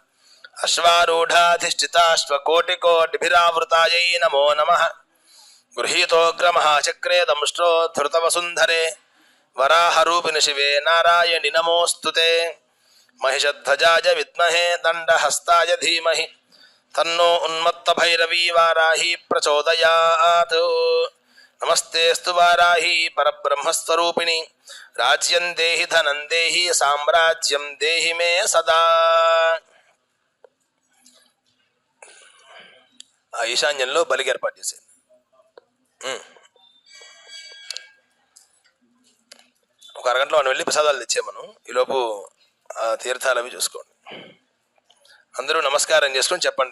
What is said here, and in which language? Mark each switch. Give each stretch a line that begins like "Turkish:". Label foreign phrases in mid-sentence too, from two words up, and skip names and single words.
Sanskrit: अश्वारूढ़ाधिष्ठिताश्वकोटिकोटिभिरावृतायै नमो नमः गृहीतोग्रमहाचक्रे दंष्ट्रोद्धृतवसुन्धरे वराहरूपिणि शिवे नारायणि नमोऽस्तुते महिषध्वजाय विद्महे दण्डहस्ताय धीमहि तन्नो उन्मत्तभैरवी वाराही प्रचोदयात् नमस्तेस्तु वाराही परब्रह्मस्वरूपिणी राज्यं देहि धनं देहि साम्राज्यं देहि मे सदा।
Telugu: ఈశాన్యంలో బలికి ఏర్పాటు చేసేది. ఒక అరగంటలో మనం వెళ్ళి ప్రసాదాలు తెచ్చామను. ఈలోపు తీర్థాలు అవి చూసుకోండి. అందరూ నమస్కారం చేసుకొని చెప్పండి.